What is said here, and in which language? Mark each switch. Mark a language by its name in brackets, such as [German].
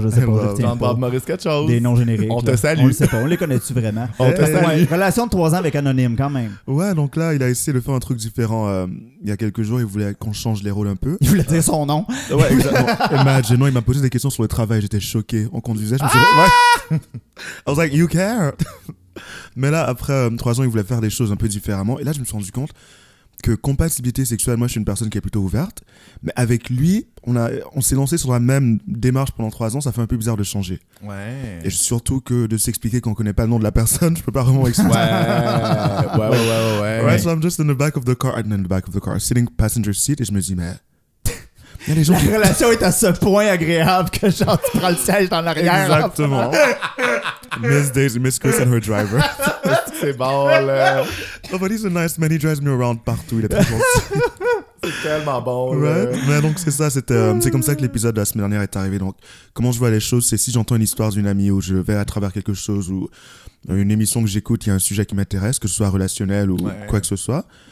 [French] Je sais pas. John Bob Maurice quelque chose. Des noms génériques. On là. Te salue. On le sait pas. On les connaît-tu vraiment? On te salue. Ouais, relation de 3 ans avec Anonyme, quand même. Ouais, donc là, il a essayé de faire un truc différent. Il y a quelques jours, il voulait qu'on change les rôles un peu. Il voulait dire son nom. Ouais, exactement. Imagine, non, il m'a posé des questions sur le travail. J'étais choqué. On conduisait. Je me suis dit, [English] I was like, you care? [French] Mais là, après 3 ans, il voulait faire des choses un peu différemment. Et là, je me suis rendu compte que compatibilité sexuelle, moi je suis une personne qui est plutôt ouverte, mais avec lui, on s'est lancé sur la même démarche pendant 3 ans, ça fait un peu bizarre de changer. Ouais. Et surtout que de s'expliquer qu'on connaît pas le nom de la personne, je peux pas vraiment expliquer. Ouais. [English] Right, so I'm just in the back of the car, I'm in the back of the car, sitting passenger seat, [French] et je me dis, mais... Y a les gens la qui... relation est à ce point agréable que genre tu prends le siège dans l'arrière. [English] Exactement. Miss Daisy, Miss Chris and her driver. [French] C'est bon, là. [English] Oh, but he's a nice man, he drives me around [French] partout, il est très gentil. C'est tellement bon, [English] right? [French] Là. Mais donc, c'est ça, c'est comme ça que l'épisode de la semaine dernière est arrivé. Donc, comment je vois les choses, c'est si j'entends une histoire d'une amie ou je vais à travers quelque chose ou une émission que j'écoute, il y a un sujet qui m'intéresse, que ce soit relationnel ou quoi que ce soit.